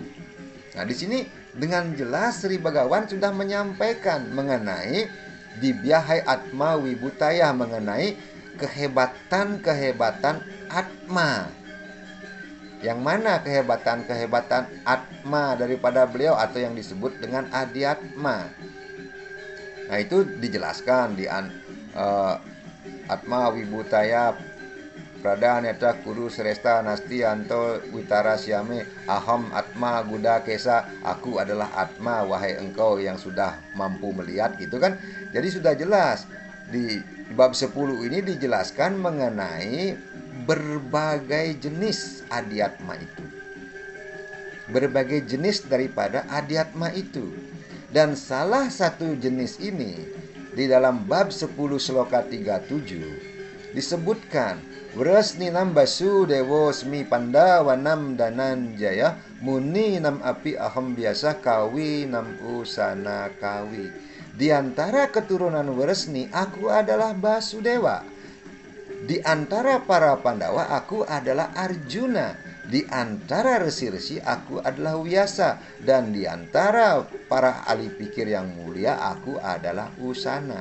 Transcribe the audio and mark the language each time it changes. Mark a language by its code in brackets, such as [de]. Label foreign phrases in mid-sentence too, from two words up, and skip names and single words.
[id] Nah, di sini dengan jelas Sri Begawan sudah menyampaikan mengenai [sa] dibyahai atma wibutaya, [id] mengenai kehebatan atma. Yang mana kehebatan atma daripada beliau atau yang disebut dengan adhyatma. Nah, itu dijelaskan di [sa] atma wibutaya pradanyata kuru sresta nasti anto vitarasyame aham atma guda kesa, [id] aku adalah atma wahai engkau yang sudah mampu melihat gitu kan. Jadi sudah jelas di bab 10 ini dijelaskan mengenai berbagai jenis adhyatma itu. Berbagai jenis daripada adhyatma itu. Dan salah satu jenis ini di dalam bab 10 sloka 37 disebutkan [sa] Wresninam basu dewo smi pandawanam dananjaya muni nam api aham biasa kawi nam usana kawi. [id] Di antara keturunan Wresni aku adalah Basudewa. Di antara para Pandawa aku adalah Arjuna. Di antara resi-resi aku adalah Wyasa. Dan di antara para ahli pikir yang mulia aku adalah Usana.